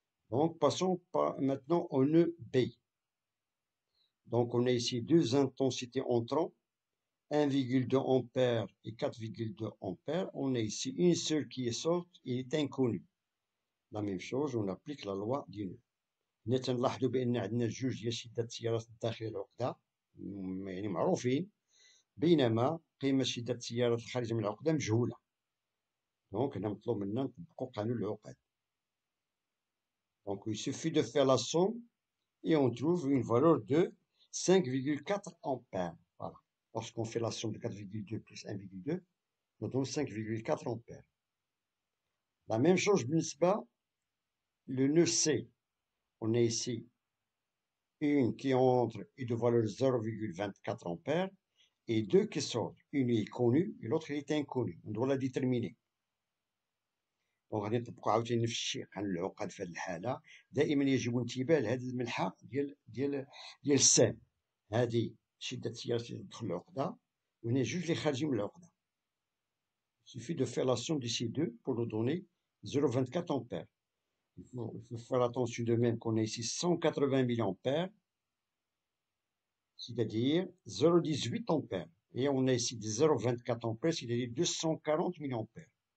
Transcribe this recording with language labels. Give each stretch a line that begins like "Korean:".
French: Donc, passons maintenant au nœud B. Donc, on a ici deux intensités entrant, 1,2 ampères et 4,2 ampères. On a ici une seule qui est sorte et est inconnue. La même chose, on applique la loi du nœud.
Arabic: نلاحظوا بان عندنا جوج ديال شدة التيارات داخل العقدة يعني معروفين بينما قيمة شدة التيارات الخارجة من العقدة مجهولة. دونك هنا مطلوب منا نطبقوا قانون العقد.
French: Donc il suffit de faire la somme et on trouve une valeur de 5,4 ampères. Voilà. Lorsqu'on fait la somme de 4,2 plus 1,2, on donne 5,4 ampères. La même chose بالنسبة le nœud C. On a ici une qui entre et de valeur 0,24 ampères et deux qui sortent. Une est connue et l'autre est inconnue. On doit la déterminer.
Arabic: دونك غادي نطبقوا عاوتاني نفس الشيء قانون العقد في هذه الحالة. دائما يجب انتباه لهذه الملحة ديال السام. هذه شدة التيارات اللي تدخل العقدة وهنا جوج اللي خارجين من العقدة.
French: Il suffit de faire la somme de ces deux pour nous donner 0,24 ampères. Il faut faire attention de même qu'on a ici 180 milliampères, c'est-à-dire 0,18 ampères. Et on a ici 0,24 ampères, c'est-à-dire 240 milliampères.